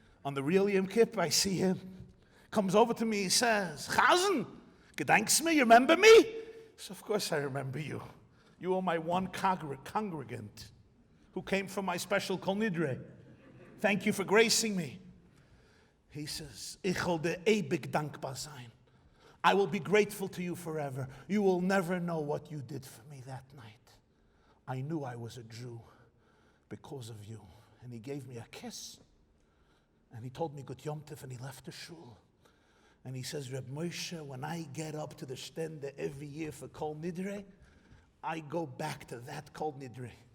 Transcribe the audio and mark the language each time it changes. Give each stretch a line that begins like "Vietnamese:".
English: On the real Yom Kippur, I see him. Comes over to me, he says, Chazen,
Yiddish: gedankst me,
English: you remember me? So of course I remember you. You are my one congregant who came from my special Kol Nidre. Thank you for gracing me.
Yiddish: He says, Ich will dir ewig dankbar sein.
English: I will be grateful to you forever. You will never know what you did for me that night. I knew I was a Jew because of you. And he gave me a kiss. And he told me Good Yom Tov, and he left the shul. And he says, Reb Moshe, when I get up to the stende every year for Kol Nidre, I go back to that Kol Nidre.